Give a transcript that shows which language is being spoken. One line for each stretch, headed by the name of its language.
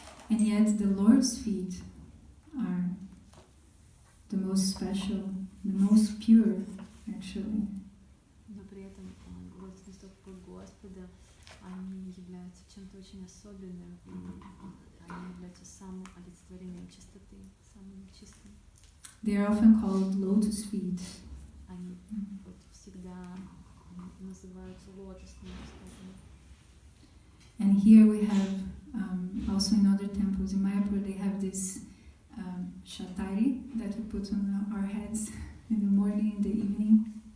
English: And yet the Lord's feet are the most special, the most pure, actually.
Russian: Но при этом лотосные стопы Господа, они являются чем-то очень особенным, и они являются самым олицетворением чистоты, самым чистым.
English: They are often called lotus feet.
Russian: Они вот всегда называются лотосными стопами.
English: And here we have, also in other temples in Mayapur, they have this shatari that we put on our heads in the morning, in the evening.